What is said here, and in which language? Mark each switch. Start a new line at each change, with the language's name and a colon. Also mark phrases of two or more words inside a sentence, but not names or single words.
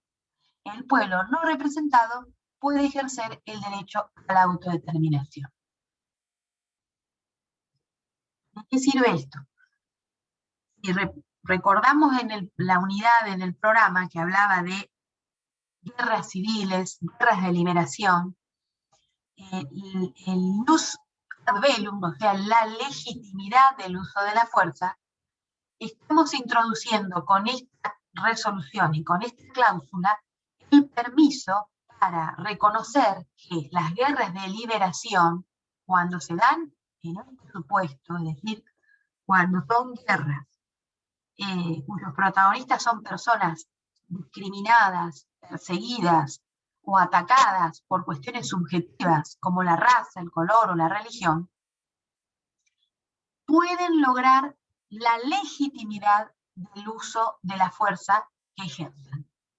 Spanish: El pueblo no representado puede ejercer el derecho a la autodeterminación. ¿De qué sirve esto? Si recordamos la unidad en el programa que hablaba de guerras civiles, guerras de liberación, el
Latin: ius ad bellum,
Spanish: o sea, la legitimidad del uso de la fuerza, estamos introduciendo con esta resolución y con esta cláusula el permiso para reconocer que las guerras de liberación, cuando se dan en un supuesto, es decir, cuando son guerras cuyos protagonistas son personas discriminadas, perseguidas o atacadas por cuestiones subjetivas como la raza, el color o la religión, pueden lograr la legitimidad del uso de la fuerza que ejerzan.